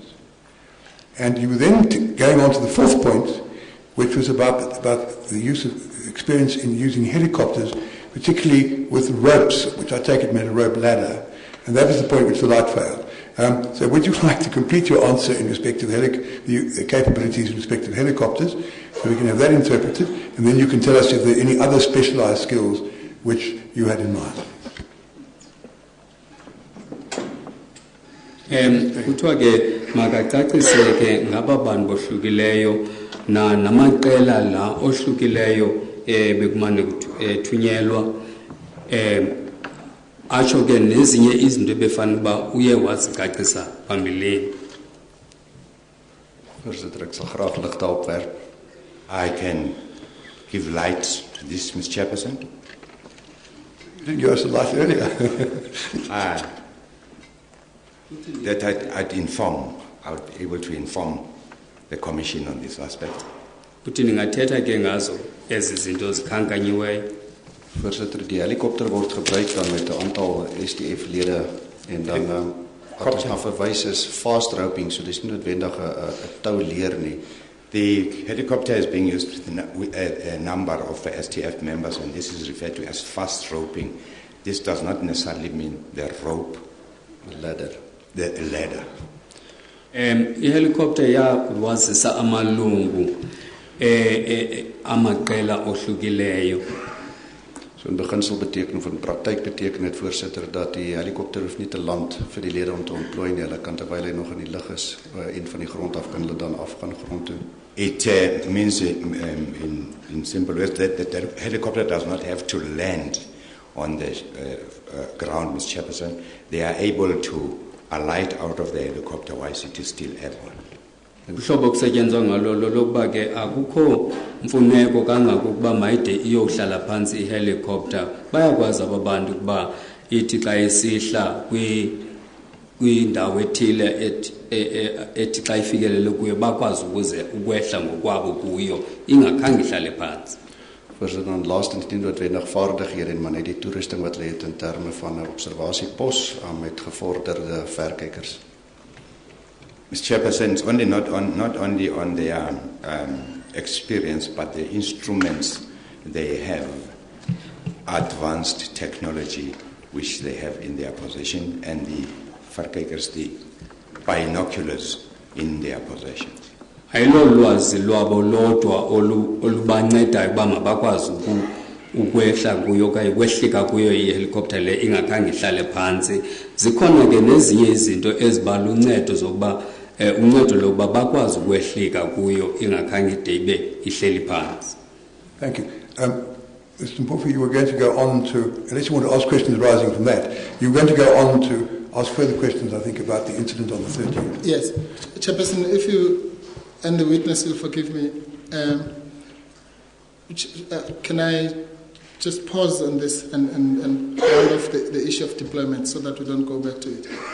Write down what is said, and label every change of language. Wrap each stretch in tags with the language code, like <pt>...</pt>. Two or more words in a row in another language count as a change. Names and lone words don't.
<en>And you were then going on to the 4th point, which was about the use of experience in using helicopters, particularly with ropes, which I take it meant a rope ladder. And that was the point which the light failed. So would you like to complete your answer in respect to the capabilities in respect of helicopters, so we can have that interpreted, and then you can tell us if there are any other specialized skills which you had in mind.</en> <xh>Kuthiwa ke makacaciseke ngaba bantu bohlukileyo namaqela la ohlukileyo bekumane thunyelwa atsho ke nezinye izinto ebefanele uba uye wazicacisa phambilini.</xh> <af>Voorsitter, ek sal graag lig daarop werp.</af> <en>I can give light to this, Mr. Chairperson. You didn't give us the light earlier. That I'd be able to inform the Commission on this aspect.</en> <xh>Kuthi ningathetha ke ngazo ezi zinto zikhankanyiweyo.</xh> <af>Voorsitter, die helikopter word gebruik dan met 'n aantal STF-lede En dan wat ons na verwys is</af> <en>fast roping,</en> <af>so dis nie noodwendig 'n tou leer nie.</af> <en>The helicopter is being used with a number of STF members, and this is referred to as fast roping. This does not necessarily mean the rope, the ladder.</en> <xh>I-helicopter wazisa amalungu amaqela ohlukileyo.</xh> <af>So in beginsel beteken of in praktyk beteken dit voorsitter dat die helikopter hoef nie te land vir die lede om te ontplooi nie. Hulle kan terwyl hy nog in die lug is, een van die grond af kan hulle dan afgaan grond toe.</af> <en>It means in simple words that the helicopter does not have to land on the ground, Ms. Chairperson. They are able to alight out of the helicopter whilst it is still airborne.</en> <xh>Uhlobo kusetyenzwa ngalo lokuba ke akukho mfuneko kangakuba mayide iyohlala phansi ihelicopter. Bayakwazi abantu kuba ithi xa isihla kwindawo ethile ethi xa ifikelele kuyo bakwazi ukwehla ngokwabo kuyo ingakhange ihlale phansi.</xh> <af>Voorzitter, dan laastens nie noodwendig vaardighede en maar net die toerusting wat hulle het in terme van 'n observasiepos met gevorderde verkykers.</af> <en>Mr. Chairperson, it's only not only on their experience, but the instruments they have, advanced technology which they have in their possession, and the verkykers, the binoculars in their possession.</en> <xh>Ayilo lwazi lwabo lodwa olubancedayo uba mabakwazi ukwehla kuyo okanye ukwehlika kuyo i-helicopter le ingakhange ihlale phansi. Zikhona ke nezinye izinto eziba luncedo zokuba uncedo lokuba bakwazi ukwehlika kuyo ingakhange ide ibe ihleli phansi.</xh> <en>Thank you. Mr. Mpofu, you were going to go on to, unless you want to ask questions arising from that, you were going to go on to ask further questions, I think, about the incident on the 13th. Yes. Chairperson, if you and the witness will forgive me, can I just pause on this and round off the issue of deployment so that we don't go back to it?</en>